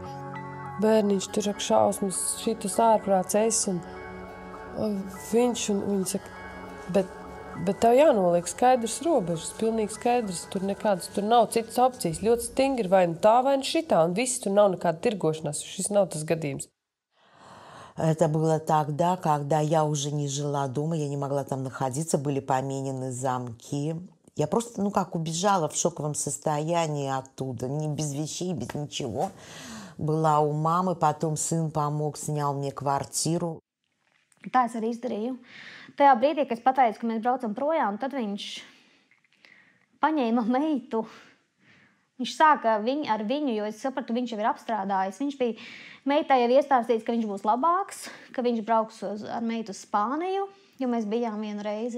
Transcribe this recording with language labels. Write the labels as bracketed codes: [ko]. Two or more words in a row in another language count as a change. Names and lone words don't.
[lv] Bērniņš tur ak šausmas, šitas ārprāts es. Viņš un viņa saka, bet tev jānoliek skaidrs robežas, pilnīgi skaidrs, tur nav citas opcijas, ļoti stingri, vai nu tā, vai nu šitā, un viss tur nav nekāda tirgošanās, šis nav tas gadījums. [ru] Это было тогда, когда я уже не жила дома, я не могла там находиться, были поменены замки. Я просто, убежала в шоковом состоянии оттуда, без вещей, без ничего. Была у мамы, потом сын помог, снял мне квартиру. [lv] Tā es arī izdarīju. Tajā brīdī, kad es pateicu, ka mēs braucam projām, tad viņš paņēma meitu. Viņš sāka ar viņu, jo es sapratu, viņš jau ir apstrādājis. Viņš bija meitai jau iestāstīts, ka viņš būs labāks, ka viņš brauks ar meitu uz Spāniju, jo mēs bijām vienu reizi.